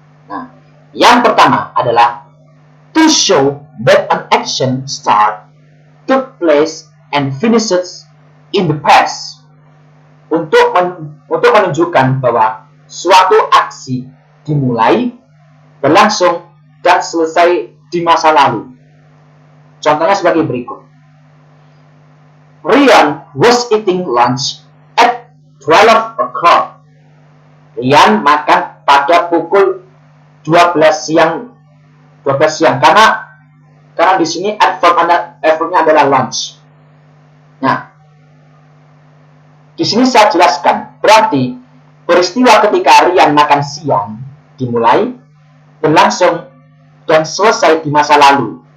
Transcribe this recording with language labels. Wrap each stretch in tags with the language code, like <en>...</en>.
<en>Nah, yang pertama adalah to show that an action took place and finishes in the past.</en> <id>Untuk menunjukkan bahwa suatu aksi dimulai, berlangsung, dan selesai di masa lalu. Contohnya sebagai berikut.</id> <en>Ryan was eating lunch at 12 o'clock.</en> <id>Ryan makan pada pukul 12 siang karena di sini adverbnya adalah lunch. Nah, di sini saya jelaskan, berarti peristiwa ketika Ryan makan siang dimulai, berlangsung, dan selesai di masa lalu.</id>